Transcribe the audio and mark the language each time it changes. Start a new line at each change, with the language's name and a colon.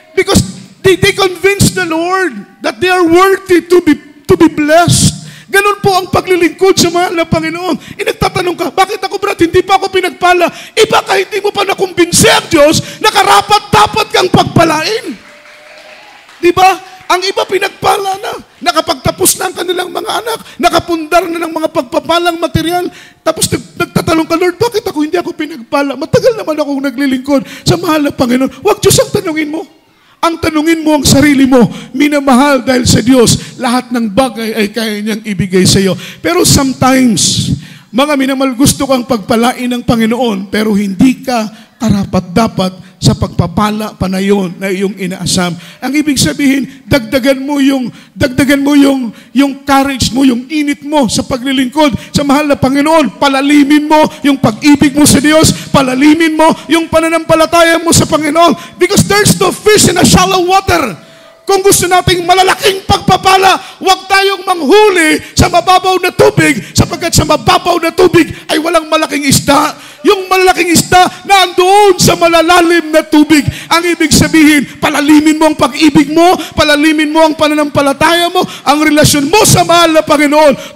English: Because they convinced the Lord that they are worthy to be blessed.
Filipino: Ganun po ang paglilingkod sa mahal na Panginoon. Nagtatanong ka, bakit ako brad, hindi pa ako pinagpala? Baka hindi mo pa nakumbinsi ang Diyos na karapat-dapat kang pagpalain. Di ba? Ang iba pinagpala na. Nakapagtapos na ang kanilang mga anak. Nakapundar na ng mga pagpapalang material. Tapos nagtatanong ka, Lord, bakit hindi ako pinagpala? Matagal naman akong naglilingkod sa mahal na Panginoon. Huwag Diyos ang tanungin mo. Ang tanungin mo ang sarili mo, minamahal dahil sa Diyos, lahat ng bagay ay kaya niyang ibigay sa iyo. Pero sometimes, mga minamahal, gusto kang pagpalain ng Panginoon, pero hindi ka karapat-dapat sa pagpapala pa na yun na iyong inaasam. Ang ibig sabihin, dagdagan mo yung courage mo, yung init mo sa paglilingkod sa mahal na Panginoon. Palalimin mo yung pag-ibig mo sa Diyos. Palalimin mo yung pananampalataya mo sa Panginoon.
English: Because there's no fish in a shallow water.
Filipino: Kung gusto nating malalaking pagpapala, huwag tayong manghuli sa mababaw na tubig, sapagkat sa mababaw na tubig ay walang malaking isda. Yung malalaking isda na andoon sa malalalim na tubig. Ang ibig sabihin, palalimin mo ang pag-ibig mo, palalimin mo ang pananampalataya mo, ang relasyon mo sa mahal na Panginoon.